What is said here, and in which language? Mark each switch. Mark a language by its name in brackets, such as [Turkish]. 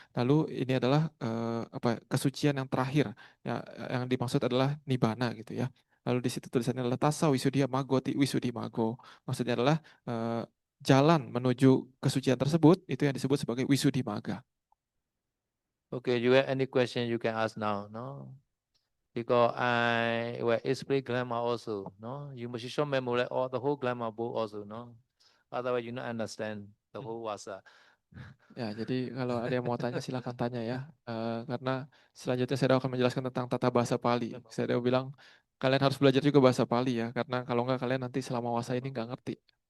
[Indonesian] Lalu ini adalah kesucian yang terakhir ya, yang dimaksud adalah nibana gitu ya. Lalu di situ tulisannya adalah [Pali] tasa wisudia magoti wisudi mago. [Indonesian] Maksudnya adalah jalan menuju kesucian tersebut itu yang disebut sebagai wisudi maga. [English] Okay, you have any question you can ask now, no? Because I will explain grammar also, no? You must show memory all the whole grammar book also, no? Otherwise you not understand the whole wasa. [Indonesian] Ya, jadi kalau ada yang mau tanya silakan tanya ya. Karena selanjutnya saya akan menjelaskan tentang tata bahasa Pali. Saya bilang kalian harus belajar juga bahasa Pali ya, karena kalau enggak kalian nanti selama wasa ini nggak ngerti.